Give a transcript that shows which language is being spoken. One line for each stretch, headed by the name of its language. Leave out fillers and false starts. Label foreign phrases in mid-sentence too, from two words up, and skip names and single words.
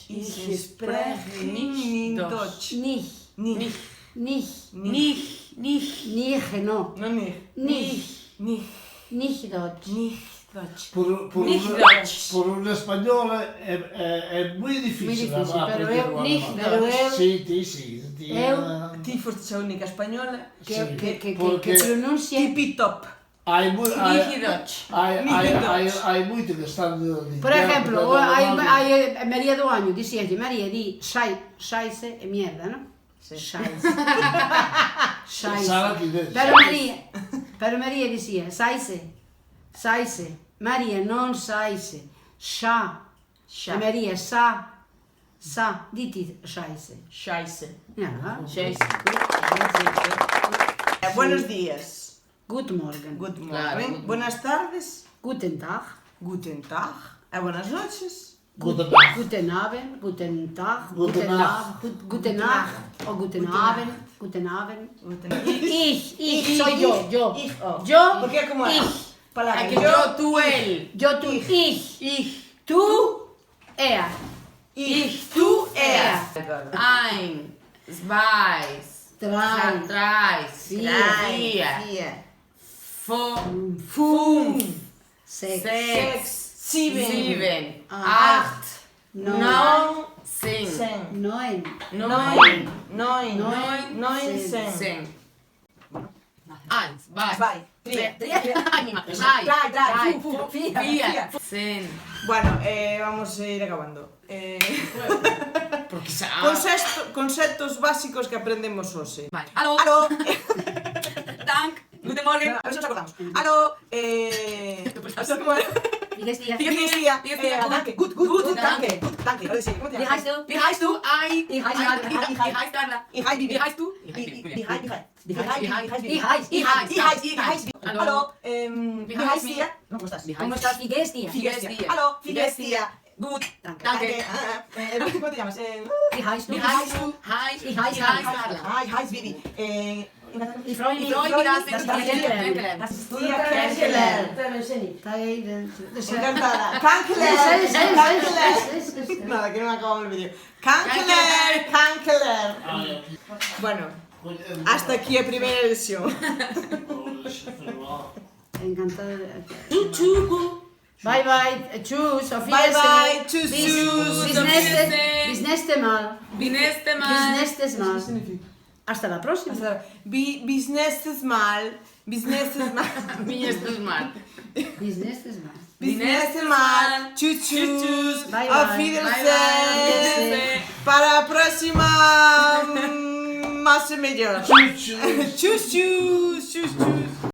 German: Ich spreche in Deutsch. Nicht. Nicht. Nicht. Nicht. Nicht, no. No, nicht. Nicht. Nicht. Nicht Deutsch. Nicht Deutsch. Nicht Deutsch.
Galician: Por un español é moi difícil
Spanish: Muy difícil, pero aprender
Galician: eu o nicht, alemán. pero eu- Sí. Ti foste a única española Que, Sí, que porque- pronuncia. tipi top. Hai
German: Nicht Deutsch.
Galician: moito que están de Por ejemplo, hai María do Año, dixíalle, María, di xaise e mierda, non? Xaise. Sara que des. Pero María dicía, saise. María non saise. Xa. Xa. E María, sa. Diti xaise.
German: Scheiße. Ja. Scheiße.
Spanish: Buenos días.
German: Guten Morgen.
English: Good
Spanish: Claro,
English: morning. good
Spanish: Buenas tardes.
German: Guten Tag. Guten Tag.
Spanish: Buenas noches.
German: Guten Tag. Guten Abend. Guten Tag. Gute Nacht. Guten Nacht. O guten Abend. Guten Abend. Guten
Spanish: Ich soy yo.
German: Ich, oh.
Spanish: Yo.
Galician: Porque é como é?
German: Ich.
Spanish: Palabra. Que yo, tú, él. Yo, tú.
German: Ich. Ich.
Spanish: Tú. Er.
German: Ich, du, er. Ein. Zwei. Drei. Drei. Vier. Vier. Fünf. Sechs. Sechs. Sieben. Acht. Neun. Neun. Zehn. Zehn. Neun. Neun. Neun. Zehn. Zehn. Eins. Zwei. Drei. Drei. Vier. Zehn.
Spanish: Bueno, vamos a ir acabando. Porque
Galician: Conceptos básicos que aprendemos hoxe.
Spanish: Vale.
German: Hallo.
Spanish: Aló.
German: Dank. Guten Morgen.
Spanish: A ver si nos acordamos. Aló, ¿cómo era?
German: Wie geht's dir? Wie geht's dir? Wie geht's dir? Danke, gut, danke. Ahora sí, ¿cómo te Wie llamas? heißt du? Wie heißt du? Ei. Ich heiße Carla. Wie heißt Carla? Ich heiße Vivi. Wie heißt du? Hallo. Hallo, Wie wie heißt heißt dir? dir?
Spanish: No, ¿cómo estás? ¿Cómo estás?
German: Wie geht's dir? Wie geht's dir? dir? Hallo, wie Wie geht's geht's dir? Gut, Danke.
Spanish: ¿Cómo te llamas?
German: Wie heißt du? Wie heißt du? Ich heiße Carla. Hi, hi, Vivi. Ich freue mich, Ich freue mich, dass wir dass dich wir kennenlernen. kennenlernen. Das ist Dir kennengelernt.
Spanish: Encantada. Kankeler. Nada, que no me acabamos el vídeo. Kankeler. Bueno, hasta aquí la primera lección.
English: Encantada. Bye bye.
German: Tschüss. Auf
English: Bye, bye.
German: Wiedersehen. Tschüss, Bis- tschüss. Bis Auf nächste, Wiedersehen. bis nächste Mal. Wie nächste Bis Mal. nächstes Mal.
Spanish: Hasta la próxima.
German: Bis nächstes Mal. Bis nächstes Mal. Wie nächstes Mal. Bis nächstes Mal. Bis nächstes Mal. Tschüss, tschüss.
English: Bye,
German: Auf
English: bye.
German: Wiedersehen. Wiedersehen.
Spanish: Para la próxima. Más y mejor.
German: Tschüss, tschüss. Tschüss, tschüss. Tschüss, tschüss.